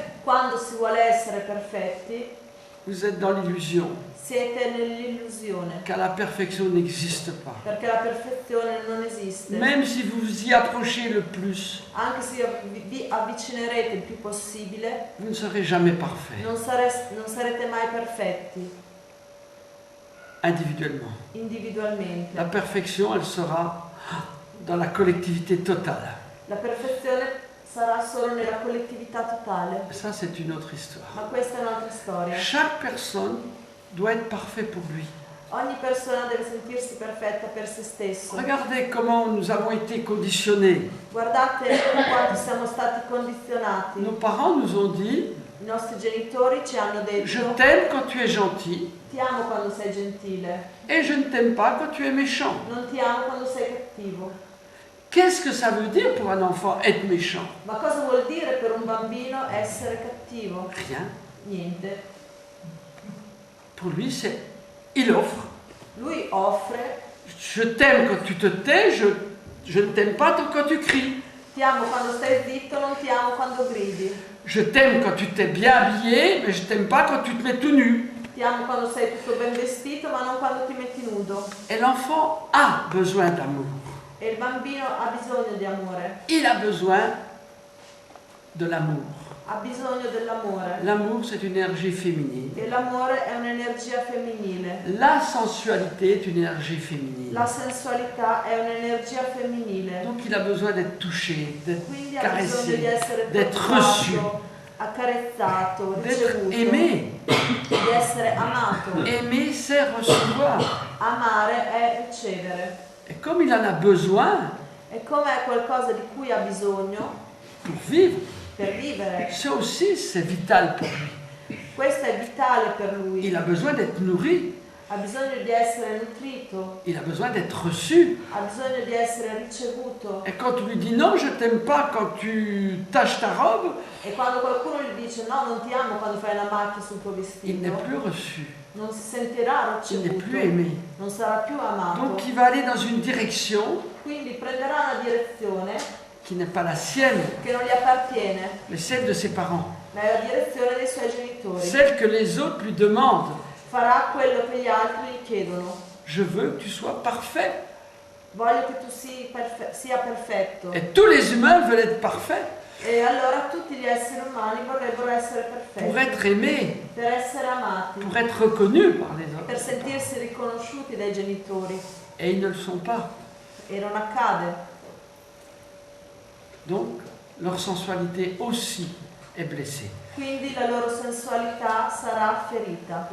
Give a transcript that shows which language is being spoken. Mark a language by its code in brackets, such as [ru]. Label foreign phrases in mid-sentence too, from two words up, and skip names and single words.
[it] Quando si vuole essere perfetti, [fr] vous êtes dans l'illusion [it] siete nell'illusione, [fr] car la perfection n'existe pas. [it] perché la perfezione non esiste. [fr] Même si vous vous y approchez le plus, [it] Anche se vi avvicinerete il più possibile, [fr] vous ne serez jamais parfait [it] non sarete mai perfetti [fr] individuellement. [it] individualmente. [fr] La perfection, elle sera dans la collectivité totale. [it] La perfezione sarà solo nella collettività totale, [fr] Ça, c'est une autre histoire. [it] ma questa è un'altra storia. [fr] Chaque personne doit être parfaite pour lui. [it] Ogni persona deve sentirsi perfetta per se stesso. [fr] Regardez comment nous avons été conditionnés. [it] Guardate quanto siamo stati condizionati. [fr] Nos parents nous ont dit [it] I nostri genitori ci hanno [fr] « Je [it] detto: [fr] t'aime quand tu es gentil [it] ti amo quando sei gentile, [fr] et je ne t'aime pas quand tu es méchant. [it] non ti amo quando sei cattivo. » [fr] Qu'est-ce que ça veut dire pour un enfant être méchant? [it] Ma cosa vuol dire per un bambino essere cattivo? [fr] Rien. [it] Niente. [fr] Pour lui, c'est il offre. [it] Lui offre: [fr] Je t'aime quand tu te tais, je ne t'aime pas quand tu cries. [it] ti amo quando stai zitto, non ti amo quando gridi. [fr] Je t'aime quand tu t'es bien habillé, mais je t'aime pas quand tu te mets tout nu. [it] Ti amo quando sei tutto ben vestito, ma non quando ti metti nudo. [fr] Et l'enfant a besoin d'amour. [it] E il bambino ha bisogno di amore, [fr] Il a besoin de l'amour. [it] ha bisogno dell'amore. [fr] L'amour, c'est une énergie féminine. [it] E l'amore è un'energia femminile. [fr] La sensualité est une énergie féminine. [it] La sensualità è un'energia femminile. [fr] Donc il a besoin d'être touché, d'être [it] Quindi ha bisogno di [fr] caressé, [it] essere [fr] d'être reçu, [it] toccato, accarezzato, [fr] d'être [it] ricevuto, [fr] aimé. [it] di essere amato. [fr] Aimer, c'est recevoir. [it] Amare è ricevere. [fr] Et comme il en a besoin [it] E come è qualcosa di cui ha bisogno [fr] pour vivre, [it] per vivere, [fr] ça aussi c'est vital pour lui. [it] questo è vitale per lui. [fr] Il a besoin d'être nourri. [it] ha bisogno di essere nutrito, [fr] il a besoin d'être reçu. [it] ha bisogno di essere ricevuto. [fr] Et quand tu lui dis non, je t'aime pas quand tu taches ta robe, [it] E quando qualcuno gli dice no, non ti amo quando fai la macchia sul tuo [fr] il [it] vestito, [fr] n'est plus reçu, [it] non si sentirà [fr] il n'est [it] ricevuto, [fr] plus aimé. [it] non sarà più amato. [fr] Donc il va aller dans une direction [it] Quindi prenderà una direzione [fr] qui n'est pas la sienne, [it] che non gli appartiene, [fr] mais celle de ses parents. [it] ma è la direzione dei suoi genitori. [fr] Celle que les autres lui demandent. [it] Farà quello che gli altri gli chiedono. [fr] Je veux que tu sois parfait. [it] Voglio che tu sia perfetto. [fr] Et tous les humains veulent être parfaits [it] E allora tutti gli esseri umani vorrebbero essere [fr] pour [it] perfetti, [fr] être aimés, [it] per essere amati, [fr] pour être reconnus par les [it] per [fr] autres. [it] sentirsi riconosciuti dai genitori. [fr] Et ils ne le sont pas. [it] E non accade. [fr] Donc, leur sensualité aussi est blessée. [it] Quindi la loro sensualità sarà ferita.